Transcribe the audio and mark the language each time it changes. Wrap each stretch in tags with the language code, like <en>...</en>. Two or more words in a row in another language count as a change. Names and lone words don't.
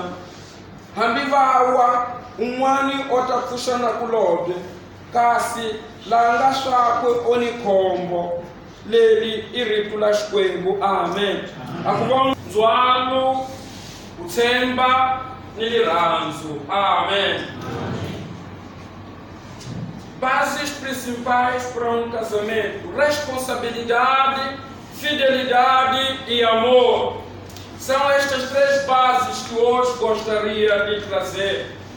<ts>Hambi va wa, un'wani o ta pfuxa na kulobye, kasi laha nga swakwe o ni khombo. Leri i rito la Xikwembu. Amen. A ku va ndzhwalo, ku tshemba ni rirhandzu. Amen.</ts> <pt>Bases principais para um casamento: responsabilidade, fidelidade e amor. São estas 3 bases que hoje gostaria de trazer.</pt>